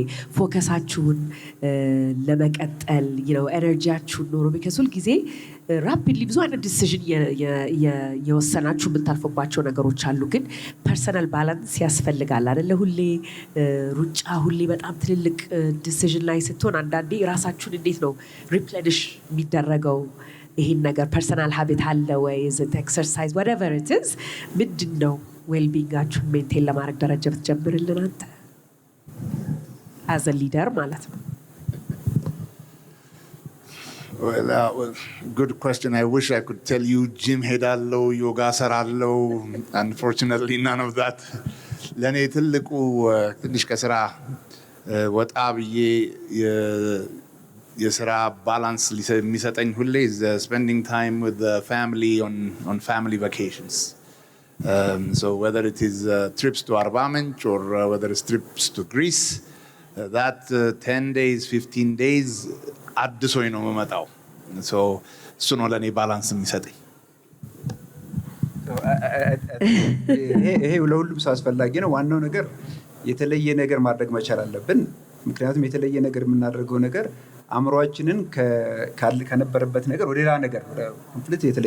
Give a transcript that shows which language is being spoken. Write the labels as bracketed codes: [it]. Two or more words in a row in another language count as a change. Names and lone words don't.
[am] ፎከሳችሁን ለመቀጠል ኤነርጂያችሁን ኖሮ ቢከስ ሁልጊዜ ራፒድሊ ብዙ አይነት ዲሲዥን የወሰናችሁ የምታልፉባቸው ነገሮች አሉ። ግን [en] personal balance [am] ያስፈልጋል አይደለ? ሁሌ ሩጫ፣ ሁሌ በጣም ትልልቅ ዲሲዥን ላይ ስትሆን አንዳንዴ ራሳችሁን እንዴት ነው ሪፕሌኒሽ የሚደረገው? ይሄን ነገር [en] personal habit [am] አለ ወይ? [en] exercise whatever it is [am] ምንድን ነው ዌልቢንጋችሁን ሜንቴን ለማድረግ ደረጃ ብትጀምርልን አንተ [en] as a leader [am] ማለት ነው። [en] Well, good question. I wish I could tell you gym [am] ሄዳለው ዮጋ ሰራለው. [en] Unfortunately none of that. [am] ለኔ ትልቁ ትንሽ ከስራ ወጣ ብዬ የስራ ባላንስ የሚሰጠኝ ሁሌ [en] is spending time with the family on family vacations. So whether it is trips to Arba Minch or whether it's trips to Greece, that 10 days, 15 days [am] አድሶኝ ነው የምመጣው። So እሱ ነው ለኔ ባላንስ የሚሰጠኝ። ይሄ ለሁሉም ሰው አስፈላጊ ነው። ዋናው ነገር የተለየ ነገር ማድረግ መቻል አለብን። ምክንያቱም የተለየ ነገር የምናደርገው ነገር አእምሯችንን ከነበረበት ነገር ወደ ሌላ ነገር ኮምፕሊት የተለየ